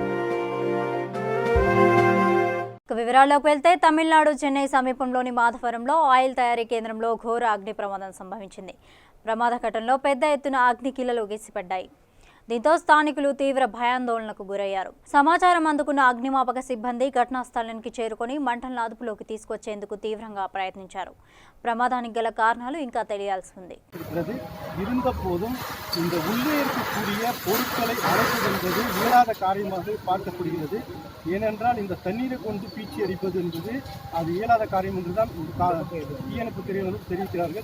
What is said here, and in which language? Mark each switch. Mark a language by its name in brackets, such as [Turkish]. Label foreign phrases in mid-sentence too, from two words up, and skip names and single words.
[Telugu] వివరాల్లోకి వెళ్తే తమిళనాడు చెన్నై సమీపంలోని మాధవరంలో ఆయిల్ తయారీ కేంద్రంలో ఘోర అగ్ని ప్రమాదం సంభవించింది. ప్రమాద ఘటనలో పెద్ద ఎత్తున అగ్నికీలలు ఎగిసిపడ్డాయి. దీంతో స్థానికులు తీవ్ర భయాందోళనకు గురయ్యారు. సమాచారం అందుకున్న అగ్నిమాపక సిబ్బంది ఘటనా స్థలానికి చేరుకొని మంటలను అదుపులోకి తీసుకొచ్చేందుకు తీవ్రంగా ప్రయత్నించారు. ప్రమాదానికి గల కారణాలు ఇంకా తెలియాల్సి ఉంది. [Tamil] இருந்தபோதும் இந்த உள்ளே இருக்கக்கூடிய பொருட்களை அழைப்பது என்பது இயலாத காரியமாக பார்க்கப்படுகிறது. ஏனென்றால் இந்த தண்ணீரை கொண்டு பீச்சி அடிப்பது என்பது அது இயலாத காரியம் என்றுதான் தீயணைப்பு துறையினர் தெரிவிக்கிறார்கள்.